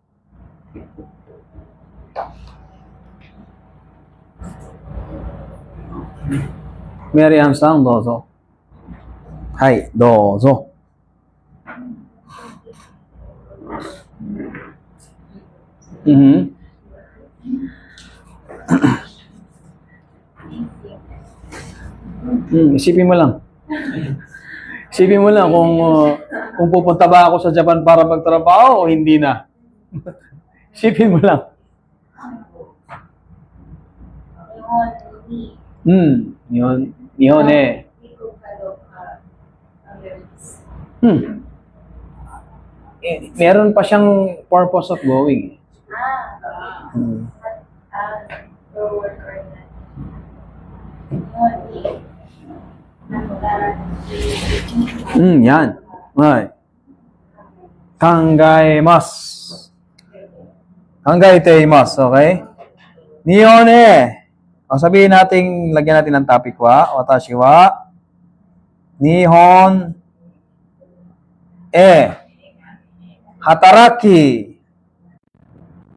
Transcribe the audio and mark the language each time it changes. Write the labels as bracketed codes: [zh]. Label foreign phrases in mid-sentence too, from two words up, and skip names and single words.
[ja] Mary-Ann sang, dozo. Hi、どうぞ. [tl] Isipin mo lang. Isipin mo lang kung pupunta ba ako sa Japan para magtrabaho o hindi na. Isipin mo lang. Nihon eh. Meron pa siyang [en] purpose of going. [tl] Yan. Ay. [ja] 考えます。考えています、okay? [tl] Nihon eh. O sabihin natin, lagyan natin ng topic wa. [ja] 私は日本働き